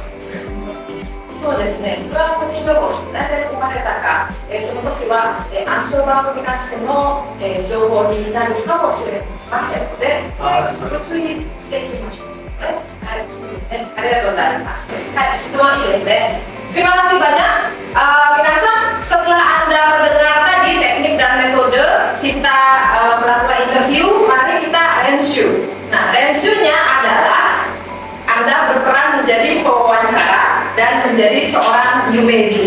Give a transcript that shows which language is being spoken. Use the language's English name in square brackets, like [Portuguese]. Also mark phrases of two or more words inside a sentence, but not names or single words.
[Japanese] そうですね。それは個人情報、誰で生まれたか、その時は、暗証番号に関しての、情報になるかもしれませんので、ご注意していきましょう。はい、ありがとうございます。はい、質問いいですね。 [Indonesian] Terima kasih banyak. Minasan, setelah Anda mendengar tadi teknik dan metode kita melakukan interview, mari kita renshu. Nah, renshunya adalah Anda berperan menjadi pewawancara dan menjadi seorang yumeji.